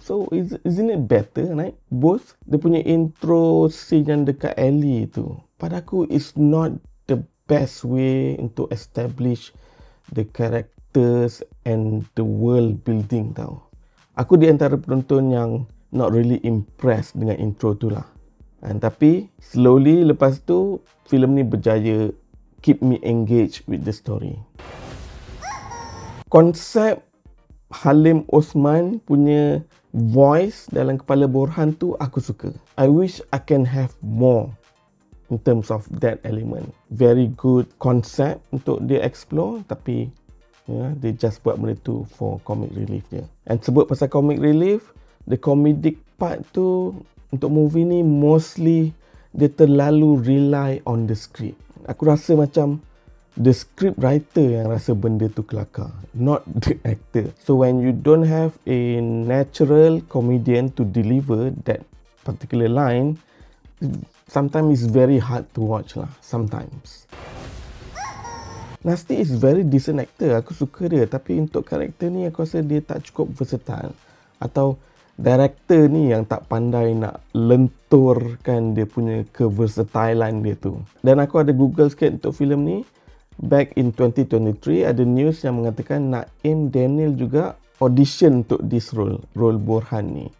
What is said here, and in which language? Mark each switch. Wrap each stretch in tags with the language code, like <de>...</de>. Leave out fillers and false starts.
<en>So isn't it better, right? Both.</en> <ms>Dia punya</ms> <en>intro scene</en> <ms>yang dekat</ms> <en>alley</en> <ms>tu, pada aku</ms> <en>is not the best way</en> <ms>untuk</ms> <en>establish the characters and the world building tau.</en> <ms>Aku di antara penonton yang</ms> <en>not really impressed</en> <ms>dengan intro tu lah. Tapi</ms> <en>slowly</en> <ms>lepas tu filem ni berjaya</ms> <en>keep me engaged with the story.</en> <ms>Konsep Halim Osman punya voice dalam kepala Borhan tu aku suka.</ms> <en>I wish I can have more in terms of that element. Very good concept</en> <ms>untuk dia explore, tapi dia just buat benda tu</ms> <en>for comic relief</en> <ms>dia.</ms> <en>And</en> <ms>sebut pasal</ms> <en>comic relief, the comedic part</en> <ms>tu untuk movie ni</ms> <en>mostly</en> <ms>dia terlalu</ms> <en>rely on the script.</en> <ms>Aku rasa macam</ms> <en>the script writer</en> <ms>yang rasa benda tu kelakar,</ms> <en>not the actor. So when you don't have a natural comedian to deliver that particular line, sometimes it's very hard to watch lah, sometimes. Nasty is very decent actor,</en> <ms>aku suka dia. Tapi untuk karakter ni aku rasa dia tak cukup versatile. Atau director ni yang tak pandai nak lenturkan dia punya keversatilean dia tu. Dan aku ada Google sikit untuk filem ni.</ms> <en>back in 2023</en> <ms>ada news yang mengatakan Naim Daniel juga audition untuk</ms> <en>this role</en> <ms>Borhan ni.</ms>